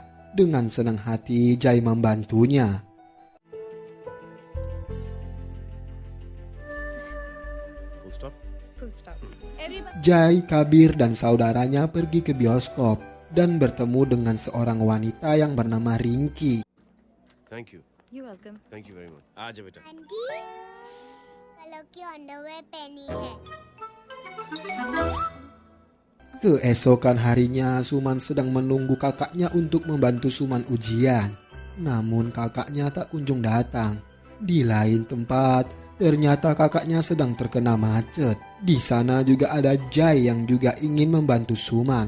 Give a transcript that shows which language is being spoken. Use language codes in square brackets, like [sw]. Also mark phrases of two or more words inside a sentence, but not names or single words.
[id] Dengan senang hati Jai membantunya. Jai, Kabir, dan saudaranya pergi ke bioskop dan bertemu dengan seorang wanita yang bernama Rinki. [en] Thank you. You're welcome. Thank you very much. [hi] आजा बेटा. आंटी कलर की अंडरवेयर पहनी है. [id] Keesokan harinya Suman sedang menunggu kakaknya untuk membantu Suman ujian. Namun kakaknya tak kunjung datang. Di lain tempat, ternyata kakaknya sedang terkena macet. Di sana juga ada Jai yang juga ingin membantu Suman.